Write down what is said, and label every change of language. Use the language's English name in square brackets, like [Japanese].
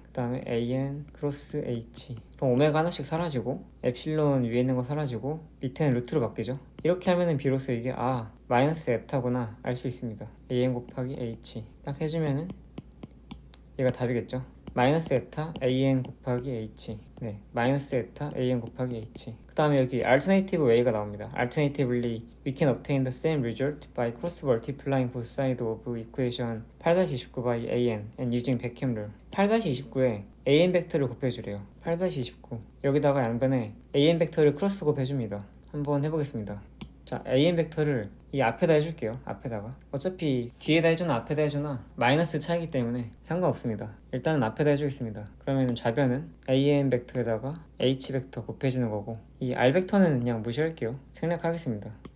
[Korean] 그 다음에 AN 크로스 H 그럼 오메가 하나씩 사라지고 엡실론 위에 있는 거 사라지고 밑에는 루트로 바뀌죠. 이렇게 하면은 비로소 이게 마이너스 에타구나 알 수 있습니다. AN 곱하기 H 딱 해주면은 얘가 답이겠죠. 마이너스 에타 AN 곱하기 H 네, 마이너스 에타 AN 곱하기 H 그 다음에 여기 [English] alternative way [Korean] 가 나옵니다. [English] Alternatively, we can obtain the same result by cross multiplying both sides of equation 8-29 by AN and using Beckham rule. [Korean] 8-29에 AN 벡터를 곱해주래요. 8-29 여기다가 양변에 AN 벡터를 크로스 곱해줍니다. 한번 해보겠습니다. 자, AN 벡터를 이 앞에다 해줄게요. 앞에다가 어차피 뒤에다 해주나 앞에다 해주나 마이너스 차이기 때문에 상관없습니다. 일단은 앞에다 해주겠습니다. 그러면 좌변은 AN 벡터에다가 H 벡터 곱해지는 거고 이 R 벡터는 그냥 무시할게요. 생략하겠습니다.